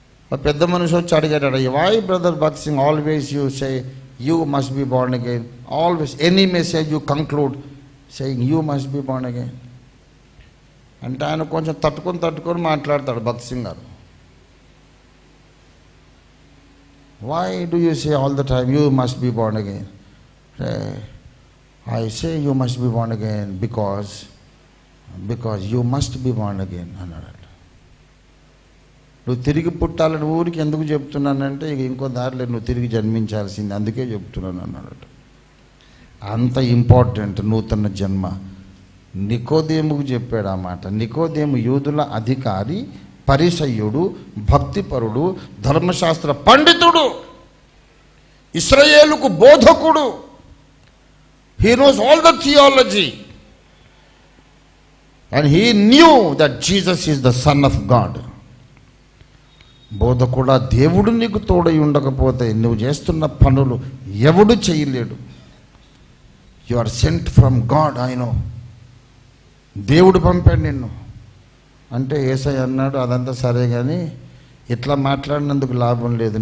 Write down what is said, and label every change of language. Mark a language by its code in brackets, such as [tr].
[te] పెద్ద మనిషి వచ్చి అడిగాడు, [en] why brother Bakht Singh always you say you must be born again, always any message you conclude saying you must be born again [te] అంటే ఆయన కొంచెం తట్టుకొని మాట్లాడతాడు భక్త్ సింగ్ గారు. [en] Why do you say all the time you must be born again? I say you must be born again because you must be born again [te] అన్నాడు. నువ్వు తిరిగి పుట్టాలని ఊరికి ఎందుకు చెప్తున్నానంటే, ఇక ఇంకో దారిలో నువ్వు తిరిగి జన్మించాల్సింది, అందుకే చెప్తున్నాను అన్నాడు. అంత ఇంపార్టెంట్ నూతన జన్మ. నికోదేముకు చెప్పాడు ఆ మాట. నికోదేము యూదుల అధికారి, పరిసయ్యుడు, భక్తిపరుడు, ధర్మశాస్త్ర పండితుడు, ఇశ్రాయేలుకు బోధకుడు. [en] He knows all the theology and he knew that Jesus is the Son of God. [te] బోధకుడా, దేవుడు నీకు తోడై ఉండకపోతే నువ్వు చేస్తున్న పనులు ఎవడు చేయలేడు. [en] You are sent from God, I know. [te] దేవుడు పంపాడు నిన్ను అంటే యేసయ్య అన్నాడు, అదంతా సరే కానీ ఇట్లా మాట్లాడినందుకు లాభం లేదు.